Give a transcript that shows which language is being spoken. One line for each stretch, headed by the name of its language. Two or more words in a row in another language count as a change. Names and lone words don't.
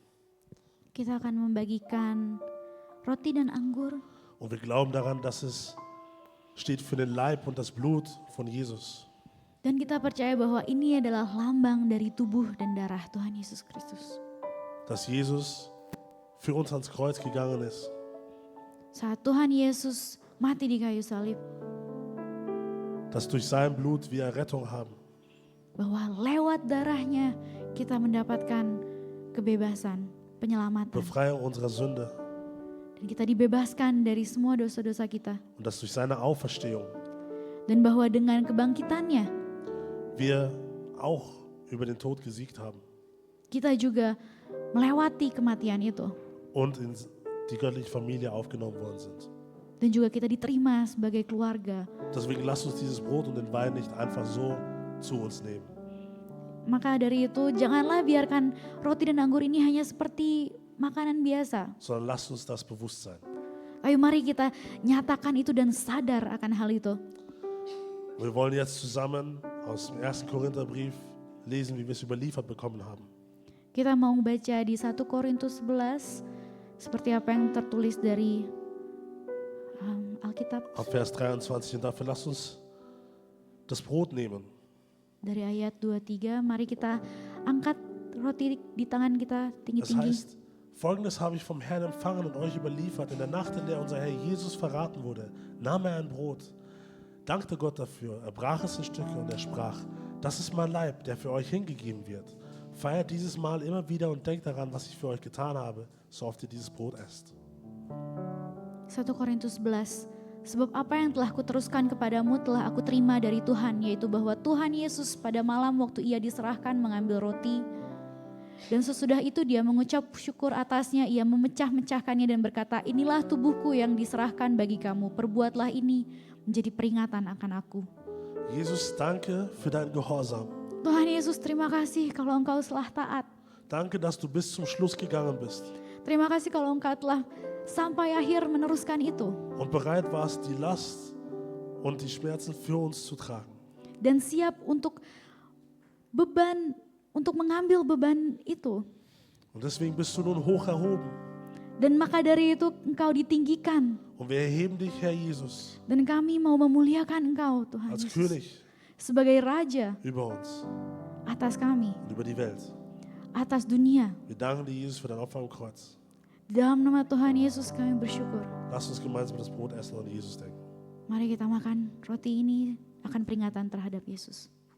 Indonesian: Kita akan membagikan roti dan anggur.
German: Und wir glauben daran, dass es steht für den Leib und das Blut von Jesus.
Indonesian: Dan kita percaya bahwa ini adalah lambang dari tubuh dan darah Tuhan Yesus Kristus.
German: Dass Jesus für uns ans Kreuz gegangen ist.
Indonesian: Saat Tuhan Yesus mati di kayu salib,
German: Dass durch sein Blut wir Errettung haben.
Indonesian: bahwa lewat darahnya kita mendapatkan kebebasan, penyelamatan.
German: Befreiung unserer Sünde.
Indonesian: Dan kita dibebaskan dari semua dosa-dosa kita.
German: Und dass durch seine Auferstehung
Indonesian: Dan bahwa dengan kebangkitannya,
German: wir auch über den Tod gesiegt haben.
Indonesian: kita juga melewati kematian itu.
German: Und in die göttliche Familie aufgenommen worden sind.
Indonesian: Dan juga kita diterima sebagai keluarga.
German: Deswegen lasst uns dieses Brot und den Wein nicht einfach so zu uns nehmen.
Indonesian: Maka dari itu janganlah biarkan roti dan anggur ini hanya seperti makanan biasa.
German: Sondern lasst uns das bewusst sein.
Indonesian: Ayo mari kita nyatakan itu dan sadar akan hal itu.
German: Wir wollen jetzt zusammen aus dem 1. Korintherbrief lesen, wie wir es überliefert bekommen haben.
Indonesian: Kita mau baca di 1 Korintus 11 seperti apa yang tertulis dari Alkitab.
German: Ab Vers 23. Und dafür lasst uns das Brot nehmen.
Indonesian: Dari ayat 23, mari kita angkat roti di tangan kita
German: Das
Indonesian: tinggi-tinggi.
German: heißt, Folgendes habe ich vom Herrn empfangen und euch überliefert. In der Nacht, in der unser Herr Jesus verraten wurde, nahm er ein Brot, dankte Gott dafür, er brach es in Stücke und er sprach, das ist mein Leib, der für euch hingegeben wird. Feiert dieses Mal immer wieder und denkt daran, was ich für euch getan habe, so oft ihr dieses Brot esst.
Indonesian: 1 Korintus 11. Sebab apa yang telah kuteruskan kepadamu telah aku terima dari Tuhan, yaitu bahwa Tuhan Yesus pada malam waktu ia diserahkan mengambil roti. Dan sesudah itu dia mengucap syukur atasnya, ia memecah-mecahkannya dan berkata, inilah tubuhku yang diserahkan bagi kamu, perbuatlah ini menjadi peringatan akan aku.
German: Jesus, danke für dein Gehorsam.
Indonesian: Tuhan Yesus, terima kasih kalau engkau telah taat.
German: Danke, dass du bis zum Schluss gegangen bist
Indonesian: Terima kasih kalau engkau telah sampai akhir meneruskan itu.
German: und bereit warst, die Last und die Schmerzen für uns zu tragen.
Indonesian: Dan siap untuk mengambil beban itu.
German: Und deswegen bist du nun hoch erhoben.
Indonesian: Dan maka dari itu engkau ditinggikan.
German: Und wir erheben dich, Herr Jesus,
Indonesian: Dan kami mau memuliakan engkau Tuhan
German: als
Indonesian: Yesus.
German: König
Indonesian: Sebagai Raja
German: über uns
Indonesian: atas kami,
German: und über die Welt.
Indonesian: atas dunia.
German: Wir danken dir, Jesus, für dein Opfer am Kreuz.
Indonesian: Di dalam nama Tuhan Yesus kami bersyukur.
German: Lass uns gemeinsam das Brot essen und an Jesus denken.
Indonesian: Mari kita makan roti ini akan peringatan terhadap Yesus.